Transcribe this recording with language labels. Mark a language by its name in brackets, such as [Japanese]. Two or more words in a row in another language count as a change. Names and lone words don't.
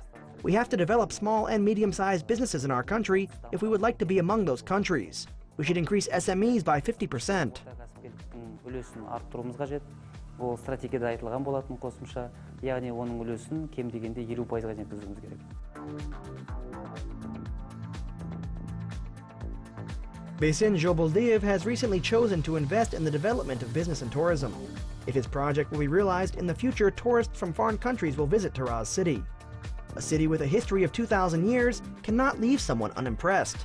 [English] We have to develop small and medium-sized businesses in our country if we would like to be among those countries. We should increase SMEs by 50%. [Kazakh] Үлесін арттыруымыз қажет. Ол стратегияда айтылған болатын қосымша, яғни оның үлесін кем дегенде 50%-ға жеткізуіміз керек. [English] Beysen Zholboldiev has recently chosen to invest in the development of business and tourism. If his project will be realized in the future, tourists from foreign countries will visit Taraz City. A city with a history of 2,000 years cannot leave someone unimpressed.